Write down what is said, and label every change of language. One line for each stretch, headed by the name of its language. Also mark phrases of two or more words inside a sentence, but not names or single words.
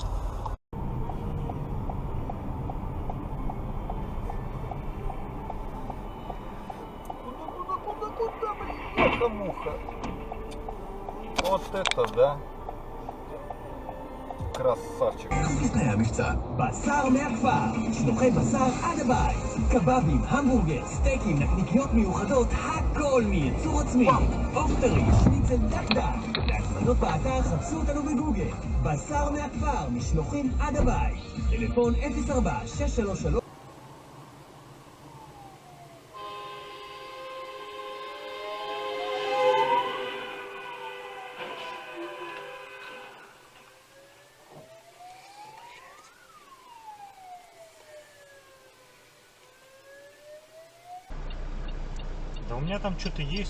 Russian: Куда, блядь, муха. Вот это да. красавчик.
Hebrew: לפני המבצע, בשר מהכפר, שנוחי בשר עד הבית, קבבים, המבורגר, סטייקים, נקניקיות מיוחדות, הכל מייצור עצמי. עוף טרי, שניצל דק, להזמנות באתר חפשו אותנו בגוגל. בשר מהכפר, משלוחים עד הבית. טלפון 04-633
Russian: Да у меня там что-то есть.